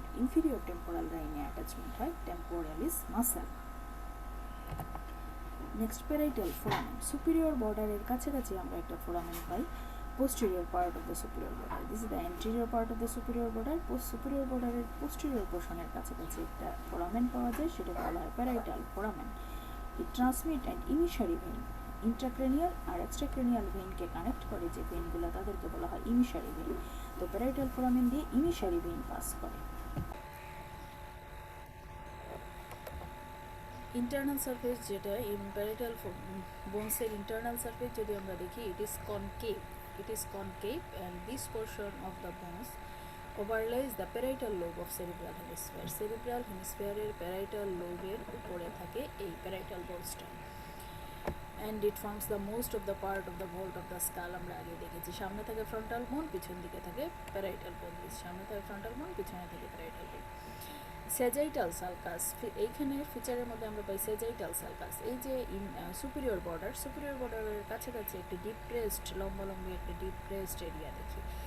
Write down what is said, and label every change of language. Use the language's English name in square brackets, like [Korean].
[Bangla] Inferior temporal line attachment হয় temporalis muscle. Next, parietal foramen. Superior border এর কাছাকাছি আমরা একটা foramen pi, [English] posterior part of the superior border. This is the anterior part of the superior border. [Bangla] Superior border এর posterior portion এর কাছাকাছি একটা foramen পাওয়া যায়, সেটাকে বলা হয় parietal foramen. [English] It transmit an emissary vein. [Bangla] Intracranial আর এক্সট্রাক্রেনিয়াল ভেইনকে connect করে যে ভেইনগুলো তাদেরকে বলা হয় ইমিশারি ভেইন। তো প্যারাইটাল ফোরামেন দিয়ে ইমিশারি ভেইন পাস করে। ইন্টারনাল সারফেস যেটা প্যারাইটাল বোনসের ইন্টারনাল সারফেস যদি আমরা দেখি, [English] It is concave and this portion of the bones overlies the parietal lobe of cerebral hemisphere. [Bangla] Cerebral হেমিস্ফিয়ারের parietal লোবের উপরে থাকে এই parietal বোনসটা। [English] And it forms the most of the part of the vault of the skull. [Bangla] আমরা আগে দেখেছি সামনে থাকে frontal বোন, পিছন দিকে থাকে প্যারাইটাল বোন। সামনে থাকে ফ্রন্টাল বোন, পিছনে থাকে প্যারাইটাল বোন। স্যাজাইটাল সালকাস, এইখানে ফিচারের মধ্যে আমরা পাই স্যাজাইটাল সালকাস। এই যে সুপিরিয়র বর্ডারের কাছাকাছি একটি ডিপ্রেসড লম্বালম্বি একটা ডিপ্রেসড এরিয়া দেখি।